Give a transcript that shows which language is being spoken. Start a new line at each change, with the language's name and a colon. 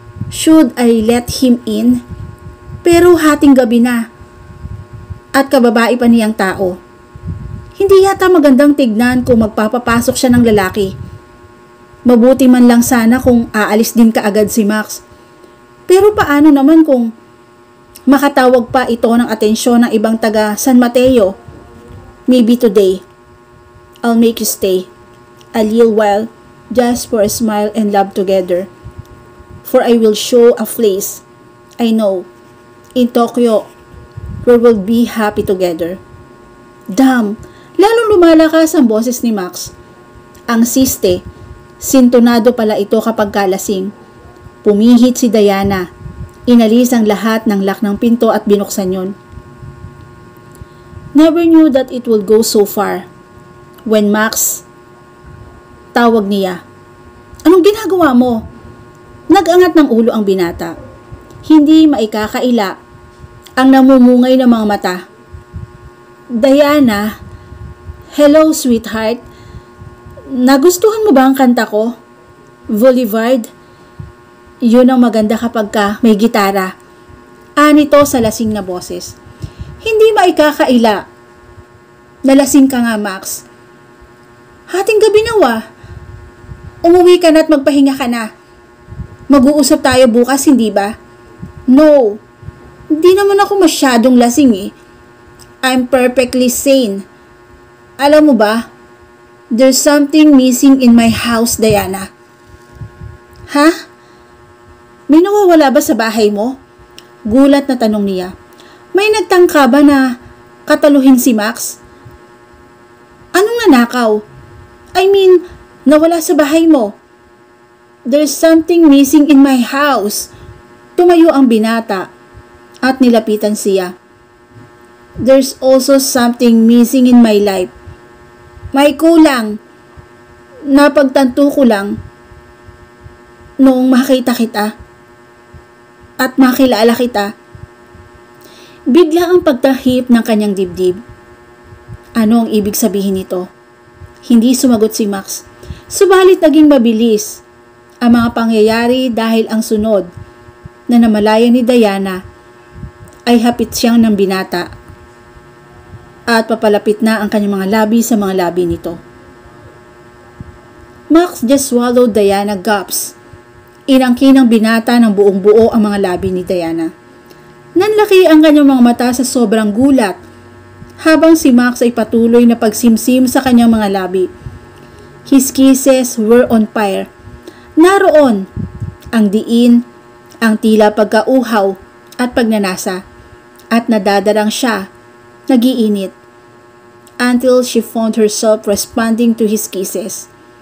English: Should I let him in?
Filipino: Pero hating gabi na at kababae pa niyang tao. Hindi yata magandang tignan kung magpapapasok siya ng lalaki. Mabuti man lang sana kung aalis din kaagad si Max. Pero paano naman kung makatawag pa ito ng atensyon ng ibang taga San Mateo?
English: Maybe today, I'll make you stay a little while just for a smile and love together. For I will show a place I know in Tokyo where we'll be happy together.
Filipino: Damn! Lalong lumalakas ang boses ni Max. Ang siste, sintonado pala ito kapag kalasing. Pumihit si Diana. Inalis ang lahat ng lock ng pinto at binuksan yon.
English: Never knew that it would go so far.
Filipino: When Max, tawag niya. Anong ginagawa mo? Nag-angat ng ulo ang binata. Hindi maikakaila ang namumungay ng mga mata. Diana, hello sweetheart. Nagustuhan mo ba ang kanta ko? Boulevard? Yun ang maganda kapag ka may gitara. Anito sa lasing na boses. Hindi maikakaila. Nalasing ka nga, Max. Hating gabi na wa. Umuwi ka na at magpahinga ka na. Mag-uusap tayo bukas, hindi ba? No. Hindi naman ako masyadong lasing eh.
English: I'm perfectly sane.
Filipino: Alam mo ba?
English: There's something missing in my house, Diana. Ha?
Filipino: May nawawala ba sa bahay mo? Gulat na tanong niya. May nagtangka ba na kataluhin si Max? Anong nanakaw? I mean, nawala sa bahay mo.
English: There's something missing in my house.
Filipino: Tumayo ang binata at nilapitan siya.
English: There's also something missing in my life.
Filipino: May kulang. Napagtanto ko lang noong makita kita at makilala kita. Bigla ang pagtahip ng kanyang dibdib. Ano ang ibig sabihin nito? Hindi sumagot si Max. Subalit naging mabilis ang mga pangyayari dahil ang sunod na namalayan ni Diana ay hapit siyang ng binata at papalapit na ang kanyang mga labi sa mga labi nito.
English: Max just swallowed Diana gulps.
Filipino: Inangkin ng binata ng buong buo ang mga labi ni Diana. Nanlaki ang kanyang mga mata sa sobrang gulat habang si Max ay patuloy na pagsimsim sa kanyang mga labi.
English: His kisses were on fire.
Filipino: Naroon ang diin, ang tila pagkauhaw at pagnanasa at nadadarang siya, nagiinit
English: until she found herself responding to his kisses.